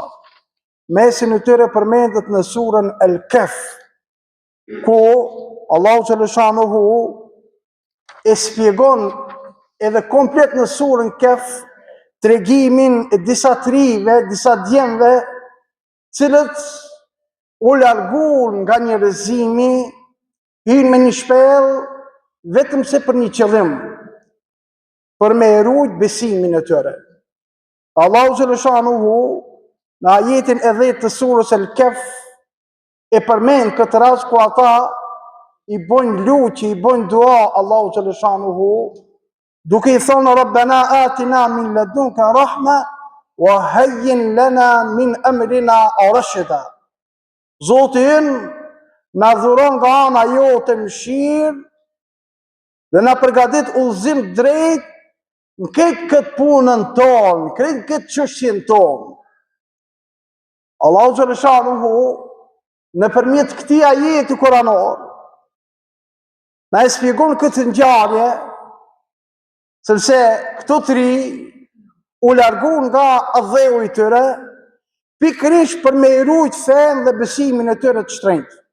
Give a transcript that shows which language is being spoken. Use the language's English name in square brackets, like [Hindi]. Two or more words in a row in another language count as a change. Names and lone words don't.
[Albanian] Mesin e tyre përmendet në surën El-Kahf, ku Allahu xhaleshanuhu e shpjegon edhe komplet në surën Kahf tregimin e disa trive, disa djemve, cilët u larguan nga njerëzimi, hynë me një shpellë vetëm se për një qëllim, për me rujt besimin e tyre. Allahu xhaleshanuhu në ajetin e 10 të surës El-Kahf e përmend këtë rast ku ata i bojnë lutje, i bojnë dua Allahu xhaleshanuhu, duke i thonë [Arabic] ربنا آتنا من لدنك رحمة وهيئ لنا من أمرنا رشدا. [Albanian] Zoti ynë na dhuron nga ana jote mëshirë dhe na përgatit udhëzim drejt në këtë punën tonë, në këtë çështjen tonë. Allahu xhaleshanuhu nëpërmjet këtij ajeti kuranor na e shpjegon këtë ngjarje, sepse këto tri u larguan nga dheu i tyre pikërisht për me rujt fen dhe besimin e tyre të shtrenjtë.